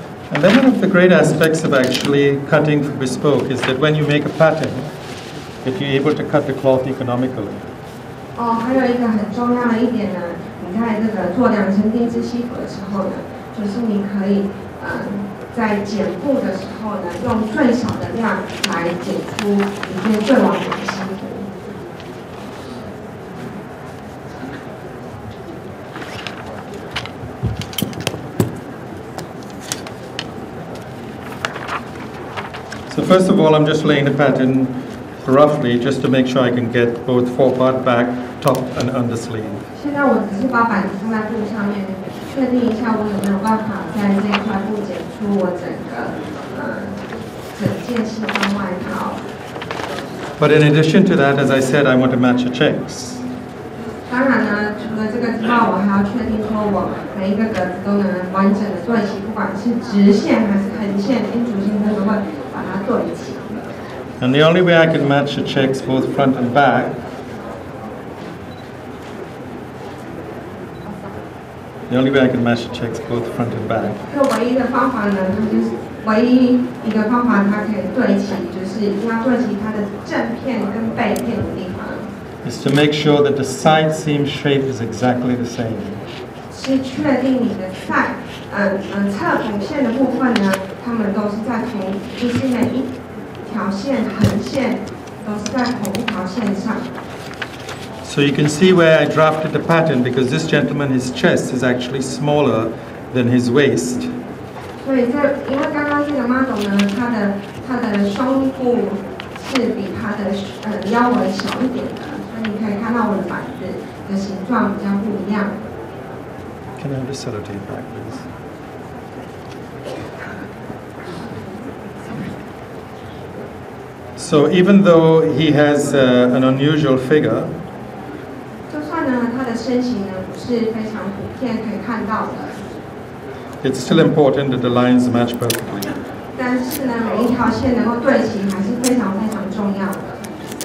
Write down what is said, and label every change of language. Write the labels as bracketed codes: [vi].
[en] And then one of the great aspects of actually cutting for bespoke is that when you make a pattern, that you're able to cut the cloth economically. [zh] 还有一个很重要的一点呢，你在这个做量身定制西服的时候呢，就是你可以在剪布的时候呢，用最少的量来剪出一件最完美的西服。 [en] So first of all, I'm just laying the pattern roughly just to make sure I can get both forepart, back, top and undersleeve. [zh] 现在我只是把板子放在布上面，确定一下我有没有办法在这一块布剪出我整件西装外套。 [en] But in addition to that, as I said, I want to match the checks. [zh] 当然呢，除了这个之外，我还要确定说我每一个格子都能完整的对齐，不管是直线还是横线、金属线，都会把它对齐。 [en] And the only way I can match the checks both front and back [zh] 这唯一的方法呢，它就是唯一一个方法，它可以对齐，就是一定要对齐它的正片跟背片的地方。 [en] Is to make sure that the side seam shape is exactly the same. [zh] 是确定你的侧缝线的部分呢，它们都是在就是每一条线横线都是在同一条线上。 [en] So you can see where I drafted the pattern because this gentleman, his chest is actually smaller than his waist. [zh] 所以因为刚刚这个 model 呢，他的胸部是比他的腰围小一点的，所以你可以看到我的板子的形状比较不一样。 [en] Can I have the sellotape back, please? So even though he has an unusual figure, [zh] 就算呢他的身形呢不是非常普遍可以看到的 [en] ，it's still important that the lines match perfectly. [zh] 但是呢，每一条线能够对齐还是非常非常重要的。